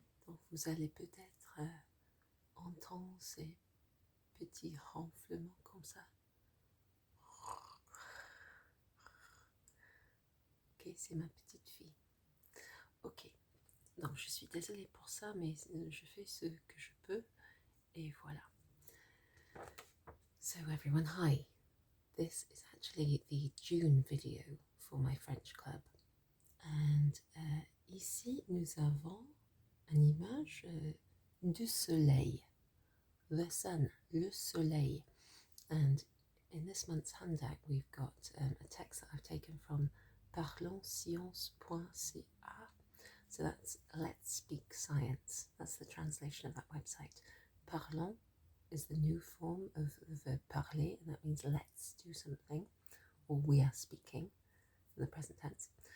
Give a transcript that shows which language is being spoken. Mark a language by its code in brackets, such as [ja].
[fr] Donc vous allez peut-être entendre ces petits ronflements comme ça. Ok, c'est ma petite fille. Ok, donc je suis désolée pour ça, mais je fais ce que je peux et voilà. [en] So everyone, hi. This is actually the June video for my French club. [fr] And ici, nous avons une image du soleil. [en] The sun, [fr] le soleil. [en] And in this month's handout, we've got a text that I've taken from parlonsscience.ca. So that's Let's Speak Science. That's the translation of that website. Parlons is the new form of the verb parler, and that means let's do something, or we are speaking in the present tense.